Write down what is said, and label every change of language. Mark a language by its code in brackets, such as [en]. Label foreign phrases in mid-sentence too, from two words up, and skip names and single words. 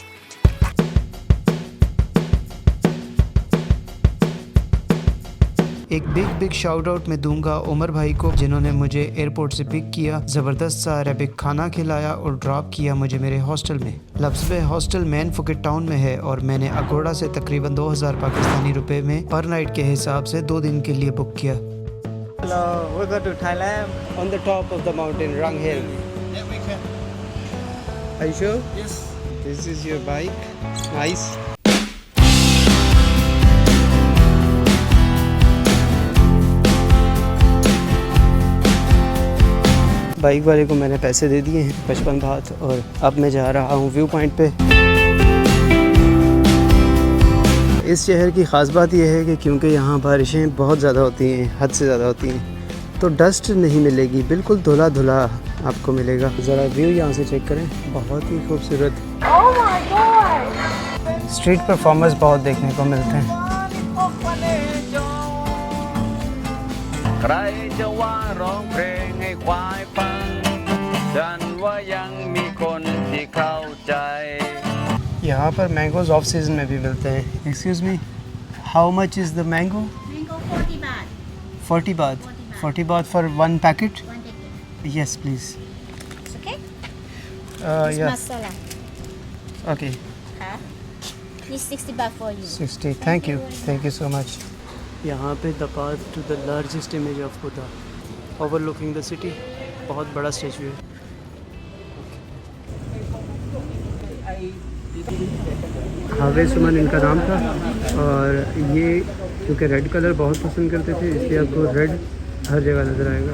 [hi] एक [en] big shout out [hi] मैं दूंगा उमर भाई को, जिन्होंने मुझे एयरपोर्ट से पिक किया, ज़बरदस्त सा अरेबिक खाना खिलाया और ड्रॉप किया मुझे मेरे हॉस्टल में। लफ्ज़ हॉस्टल मैन फुकेट टाउन में है और मैंने अगोड़ा से तकरीबन 2000 पाकिस्तानी रुपए में [en] per night [hi] के हिसाब से 2 दिन के लिए बुक किया। [en] Hello, we go to Thailand. On the top of the mountain, Rang Hill. Yeah, we can. Are you sure? Yes. This is your bike. Nice. [hi] बाइक वाले को मैंने पैसे दे दिए हैं 55 बात, और अब मैं जा रहा हूँ [en] view point [hi] पे। इस शहर की ख़ास बात यह है कि क्योंकि यहाँ बारिशें बहुत ज़्यादा होती हैं, हद से ज़्यादा होती हैं, तो डस्ट नहीं मिलेगी, बिल्कुल धुला धुला आपको मिलेगा। ज़रा व्यू यहाँ से चेक करें, बहुत ही खूबसूरत। [en] Oh my God! street performers [hi] बहुत देखने को मिलते हैं। [th] ใครจะว่าร้องเพลงให้ควายฟังดันว่ายังมีคนที่เข้าใจ [hi] यहाँ पर [en] mangoes off season [hi] में भी मिलते हैं। [en] excuse me, how much is the mango? Mango 40 baht. 40 baht। 40 baht for 1 packet? One ticket. Yes, please. It's okay? It's Yeah. masala. Okay. Huh? It's 60 baht for you. 60. Thank you. Thank you so much. [hi] यहाँ पे [en] the path to the largest image of khuda overlooking the city, [hi] बहुत बड़ा स्टैचू है। हावे सुमन इनका नाम था, और ये क्योंकि [en] red colour [hi] बहुत पसंद करते थे इसलिए आपको रेड हर जगह नज़र आएगा।